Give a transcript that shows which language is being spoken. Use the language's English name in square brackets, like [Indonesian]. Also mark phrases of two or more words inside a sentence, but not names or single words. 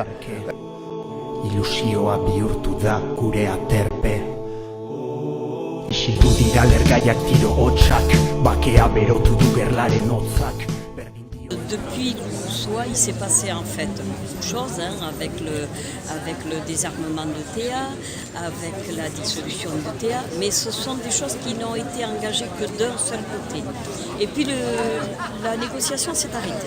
[Basque] Ilusioa bihurtu da gure aterpe. Isildu dira lergaiak tiro hotsak, bakea berotu du gerlaren hotzak. [French] Depuis Loussois, il s'est passé en fait beaucoup de choses avec le désarmement de Théa, avec la dissolution de Théa, mais ce sont des choses qui n'ont été engagées que d'un seul côté. Et puis la négociation s'est arrêtée.